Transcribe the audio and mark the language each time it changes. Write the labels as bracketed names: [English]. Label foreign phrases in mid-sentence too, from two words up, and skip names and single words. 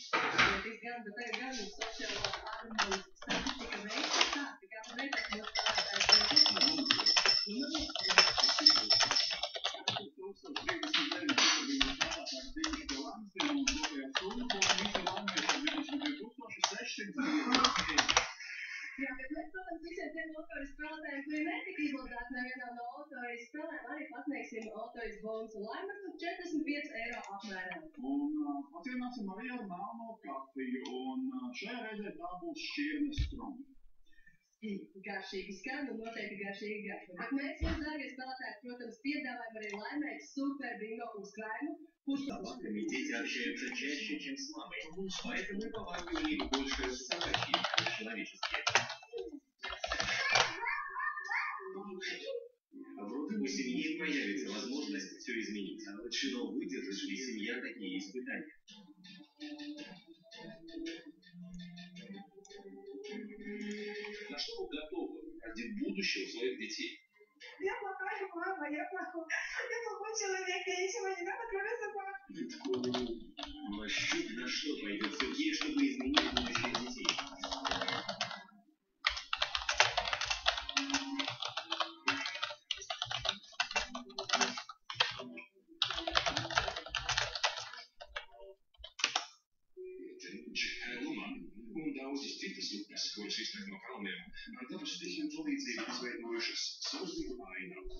[Latvian] Pietiks gan, bet tagad gan mums sociālā harmonijas statistika veids ir tā, ka kāds veidās mūsu spēlētājs Jā, bet mēs, protams, visiem tiem autorijas spēlētājiem, kuri netika izlozēti nevienā no autorijas spēlēm, arī pasniegsim autorijas bonusu laimestu 45 eiro apmērā. Un atvienāsim arī ar melno kafiju, un šajā reizē tā būs šķirnes stroma. Garšīgi skan un noteikti garšīgi garšo. Bet mēs, jūs, dārgie spēlētāji, protams, piedāvājam arī laimēt Superbingo uzkrājumu, kurš [Russian] Собаками дети общаются чаще, чем с мамой, поэтому и повадки у них больше собачьи, чем человеческие. Вроде у семьи появится возможность все изменить, а вот что выдержит ли семья такие испытания? На что вы готовы ради будущего своих детей? Я плохая мама, я плохой человек, я ничего не надо, кроме собак. Ну а на что пойдет Сергей, чтобы изменить будущее детей? [Latvian] Un daudz citas upes, kuras iztek no kalniem, ar dabas stiķiem palīdzību izveidojušas sausdīgu ainavu.